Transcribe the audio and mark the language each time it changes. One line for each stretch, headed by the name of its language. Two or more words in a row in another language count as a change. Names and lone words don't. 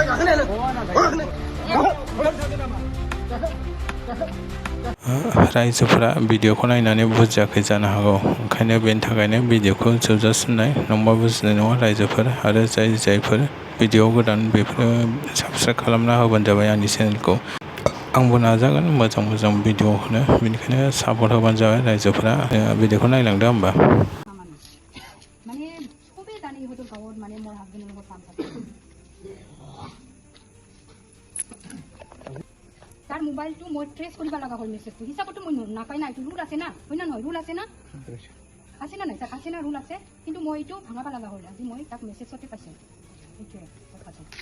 Bodo: रायजोफोरा भिडिअखौ नायनानै बुजियाखै जानो हागौ ओंखायनो बेनि थाखायनो भिडिअखौ जोबजासिमनाय नङाबा बुजिनाय नङा रायजोफोर आरो जायफोर भिडिअ गोदान बेफोरो साबस्क्राइब खालामना होबानो जाबाय आंनि चेनेलखौ आंबो नाजागोन मोजां भिडिअ होनो बेनिखायनो सापर्ट होबानो जाबाय रायजोफोरा भिडिअखौ नायलांदो होमबा
Assamese: তার মোবাইলটো মই ট্ৰেছ কৰিব লগা হ'ল মেছেজটো হিচাপতো মই নাপাই না এইটো ৰুল আছে না হয় না নহয় ৰুল আছে না নাই তাত আছে না ৰুল আছে কিন্তু মই এইটো ভাঙাব লগা হ'ল আজি মই তাক মেছেজতে পাইছোঁ এইটোৱে কথাটো